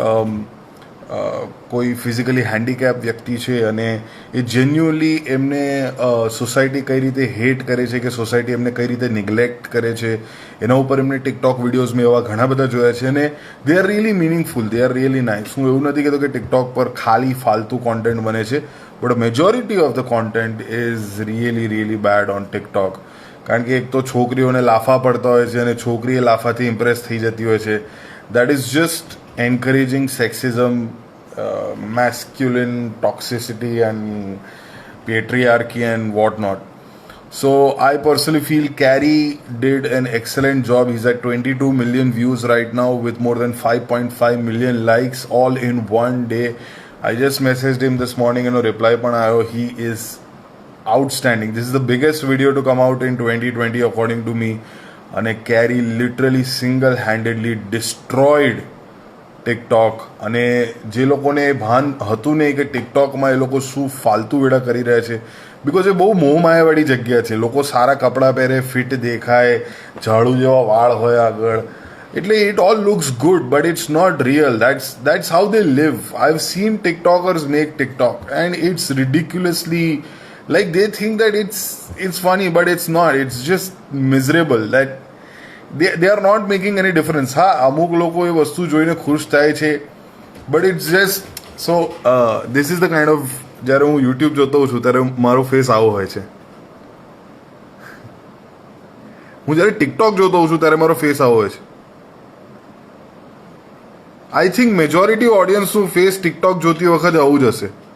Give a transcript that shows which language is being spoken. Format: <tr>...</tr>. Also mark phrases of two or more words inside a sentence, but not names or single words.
<gu>કોઈ ફિઝિકલી હેન્ડીકેપ વ્યક્તિ છે અને એ જેન્યુઅલી એમને સોસાયટી કઈ રીતે હેટ કરે છે, કે સોસાયટી એમને કઈ રીતે નિગ્લેક્ટ કરે છે, એના ઉપર એમને ટિકટોક વિડીયોઝ મેં એવા ઘણા બધા જોયા છે, અને</gu> <en>they are really meaningful, they are really nice.</en> <gu>હું એવું નથી કહેતો કે ટિકટોક પર ખાલી ફાલતુ કોન્ટેન્ટ બને છે,</gu> <en>but majority of the content is really bad on TikTok.</en> <gu>કારણ કે એક તો છોકરીઓને લાફા પડતા હોય છે અને છોકરી એ લાફાથી ઇમ્પ્રેસ થઈ જતી હોય છે.</gu> <en>that is just encouraging sexism, masculine toxicity and patriarchy and whatnot. So I personally feel Carrie did an excellent job. He's at 22 million views right now with more than 5.5 million likes all in one day. I just messaged him this morning and a reply</en> <gu>પણ આવ્યો.</gu> <en>He is outstanding. This is the biggest video to come out in 2020 according to me.</en> <gu>અને કેરી</gu> <en>literally single handedly destroyed TikTok.</en> <gu>અને જે લોકોને ભાન હતું નહીં કે ટિકટોકમાં એ લોકો શું ફાલતુ વેડા કરી રહ્યા છે, બિકોઝ એ બહુ મોહમાયાવાળી જગ્યા છે. લોકો સારા કપડાં પહેરે, ફિટ દેખાય, ઝાડુ જેવા વાળ હોય આગળ, એટલે</gu> <en>it all looks good but it's not real. that's how they live. I've seen TikTokers make TikTok and it's ridiculously, like they think that it's funny but it's not. It's just miserable that they are not making any difference.</en> <gu>હા, અમુક લોકો એ વસ્તુ જોઈને ખુશ થાય છે</gu> <en>but it's just so this is the kind of,</en> <gu>જ્યારે હું યુટ્યુબ જોતો હોઉં છું ત્યારે મારો ફેસ આવો હોય છે. હું જ્યારે ટિકટોક જોતો હોઉં છું ત્યારે મારો ફેસ આવો હોય છે. આઈ થિંક મેજોરિટી ઓડિયન્સનું ફેસ ટિકટોક જોતી વખતે આવું જ હશે.</gu>